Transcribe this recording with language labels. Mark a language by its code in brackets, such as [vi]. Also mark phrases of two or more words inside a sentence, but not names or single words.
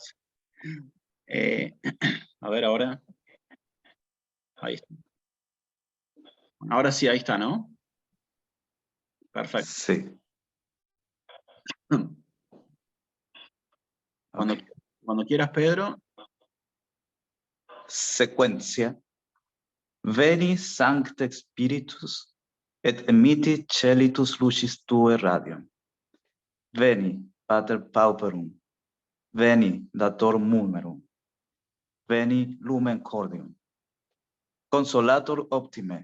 [es] A ver ahora. Ahí está. Ahora sí, ahí está, ¿no? Perfecto. Sí. Cuando quieras, Pedro. Secuencia. [la] Veni Sancte Spiritus et emitti celitus lucis tue radium. Veni, Pater Pauperum. Veni, Dator Mulmerum. Veni, Lumen Cordium. Consolator optime.